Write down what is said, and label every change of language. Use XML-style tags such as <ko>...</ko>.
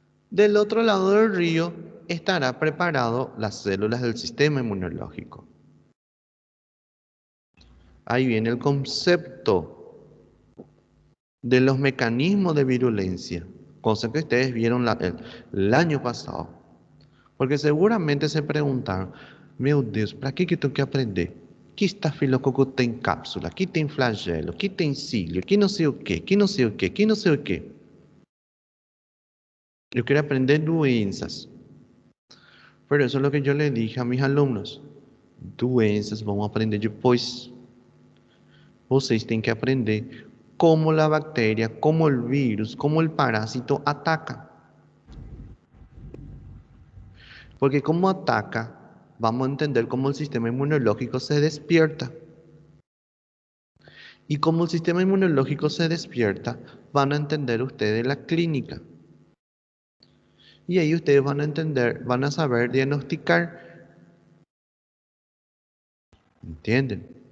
<es>del otro lado del río estará preparado las células del sistema inmunológico. Ahí viene el concepto de los mecanismos de virulencia, cosa que ustedes vieron el año pasado. Porque seguramente se preguntaron,</es> <pt>meu Deus, para que tenho que aprender? Que estafilococo tem cápsula, que tem flagelo, que tem cílio, que não sei o quê, que não sei o quê, que não sei o quê.</pt> <es>Yo quiero aprender</es> <pt>doenças.</pt> <es>Pero eso es lo que yo le dije a mis alumnos.</es> <pt>Doenças vão aprender depois. Vocês têm que aprender como</pt> <es>la bacteria, como el virus, como el parásito ataca. Porque como ataca, vamos a entender cómo el sistema inmunológico se despierta. Y como el sistema inmunológico se despierta, van a entender ustedes la clínica. Y ahí ustedes van a entender, van a saber diagnosticar. ¿Entienden?</es>